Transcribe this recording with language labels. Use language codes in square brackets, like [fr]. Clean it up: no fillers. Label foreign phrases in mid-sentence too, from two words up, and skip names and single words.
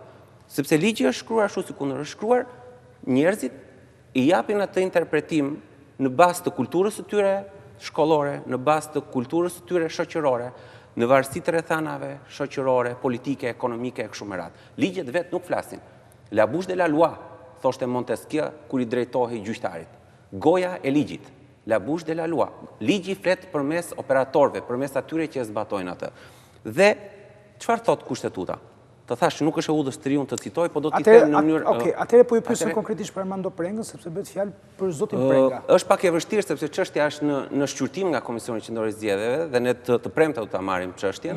[sq] Sepse ligji është shkruar ashtu si kundër është shkruar, njerëzit i japin atë interpretim në bazë të kulturës së tyre shkollore, në bazë të kulturës së tyre shoqërore, në varësi të rrethanave shoqërore, politike, ekonomike e kështu me radhë. Ligjet vetë nuk flasin. [fr] La bouche de la loi, [sq] thoshte Montesquieu kur i drejtohej gjyqtarit. Goja e ligjit. [fr] La bouche de la loi. [sq] Ligji flet përmes operatorëve, përmes atyre që e zbatojnë atë. Dhe çfarë thot kushtetuta? Të thash, nuk është e udhës të riun të citoj, po do t'i them në mënyrë... Okej, atëre po ju pyesëm konkretisht për Armando Prengën, sepse bëhet fjalë për zotin Prenga. Është pak e vështirë, sepse çështja është në shqyrtim nga Komisioni Qendror i Zgjedhjeve, dhe ne të premte do ta marrim çështjen.